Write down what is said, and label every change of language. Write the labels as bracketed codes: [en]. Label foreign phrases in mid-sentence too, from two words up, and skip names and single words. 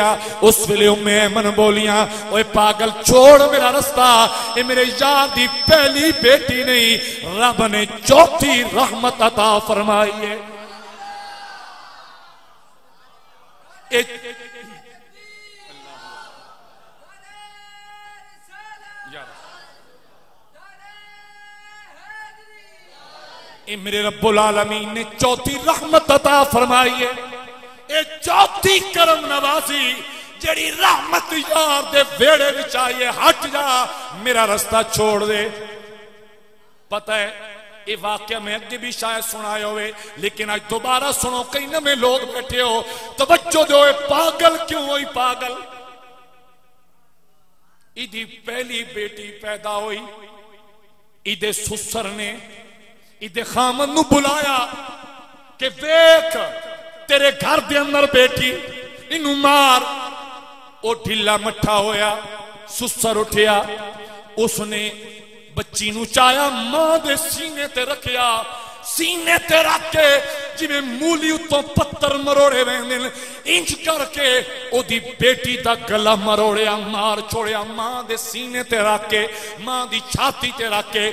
[pa] ਉਸ ਵੇਲੇ ਉੱਮੇ ਐਮਨ ਬੋਲੀਆਂ, ਓਏ ਪਾਗਲ ਛੱਡ ਮੇਰਾ ਰਸਤਾ, ਯੇ ਮੇਰੇ ਯਾਰ ਦੀ ਪਹਿਲੀ ਬੇਟੀ ਨਹੀਂ, ਰੱਬ ਨੇ ਚੌਥੀ ਰਹਿਮਤ ਅਤਾ ਫ਼ਰਮਾਈ ਹੈ। ਮੇਰੇ [ar] رب العالمين [pa] ਨੇ ਚੌਥੀ ਰਹਿਮਤ ਅਤਾ ਫ਼ਰਮਾਈ ਹੈ। ਯੇ ਚੌਥੀ ਕਰਮ ਨਵਾਜ਼ੀ ਜਿਹੜੀ ਰਹਿਮਤ ਯਾਰ ਦੇ ਵਿਹੜੇ ਵਿਚ ਆਈ ਹੈ, ਹਟ ਜਾ ਮੇਰਾ ਰਸਤਾ ਛੱਡ ਦੇ। ਪਤਾ ਹੈ ਯੇ ਵਾਕਿਆ ਮੈਂ ਅੱਗੇ ਵੀ ਸ਼ਾਇਦ ਸੁਣਾਇਆ ਹੋਵੇ, ਲੇਕਿਨ ਅੱਜ ਦੋਬਾਰਾ ਸੁਣੋ, ਕਈ ਨਵੇਂ ਲੋਕ ਬੈਠੇ ਹੋ, ਤਵੱਜੋ ਦੋ। ਪਾਗਲ ਕਿਉਂ ਹੋਈ? ਪਾਗਲ ਇਹਦੀ ਪਹਿਲੀ ਬੇਟੀ ਪੈਦਾ ਹੋਈ, ਇਹਦੇ ਸਹੁਰੇ ਨੇ ਇਹਦੇ ਖ਼ਾਵੰਦ ਨੂੰ ਬੁਲਾਇਆ ਕਿ ਦੇਖ ਤੇਰੇ ਘਰ ਦੇ ਅੰਦਰ ਬੇਟੀ, ਇਹਨੂੰ ਮਾਰ। ਓ ਢਿੱਲਾ ਮੱਠਾ ਹੋਇਆ, ਸਹੁਰਾ ਉੱਠਿਆ, ਉਸਨੇ ਬੱਚੀ ਨੂੰ ਚਾਇਆ, ਮਾਂ ਦੇ ਸੀਨੇ ਤੇ ਰੱਖਿਆ, ਸੀਨੇ ਤੇ ਰੱਖ ਕੇ ਜਿਵੇਂ ਮੂਲੀ ਉੱਤੋਂ ਪੱਥਰ ਮਰੋੜੇ ਵੇਂਦੇ ਨੇ, ਇੰਜ ਕਰਕੇ ਓਹਦੀ ਬੇਟੀ ਦਾ ਗਲਾ ਮਰੋੜਿਆ, ਮਾਰ ਛੋੜਿਆ, ਮਾਂ ਦੇ ਸੀਨੇ ਤੇ ਰੱਖ ਕੇ, ਮਾਂ ਦੀ ਛਾਤੀ ਤੇ ਰੱਖ ਕੇ।